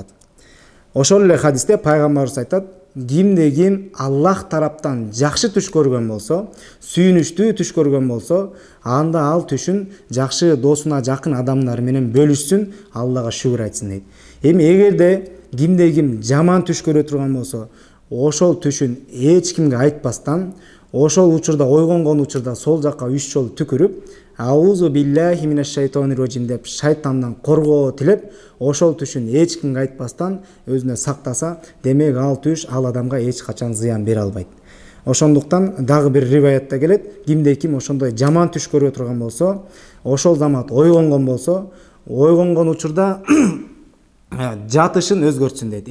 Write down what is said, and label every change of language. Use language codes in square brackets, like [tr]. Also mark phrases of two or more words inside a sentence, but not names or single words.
[ky] Ошол эле хадисте пайгамбарыбыз айтат: кимде ким Аллах тараптан жакшы түш көргөн болсо, сүйүнүчтүү түш көргөн болсо, анда ал түшүн жакшы досуна жакын адамдар менен бөлүшсүн, Аллага шүгүр айтсын дейт. Эми эгерде кимде ким жаман түш көрө турган болсо, ошол түшүн эч кимге айтпастан, ошол учурда ойгонгон учурда сол жакка 3 жолу түкүрүп, [ar] أعوذ بالله من الشيطان الرجيم [ky] деп шайтандан коргоо тилеп, ошол түшүн эч кимге айтпастан өзүнө сактаса, демек ал түш ал адамга эч качан зыян бере албайт. Ошондуктан дагы бир риваятта келет: кимде ким ошондой жаман түш көрө турган болсо, ошол замат ойгонгон болсо, ойгонгон учурда жатышын өзгөртсүн дейт.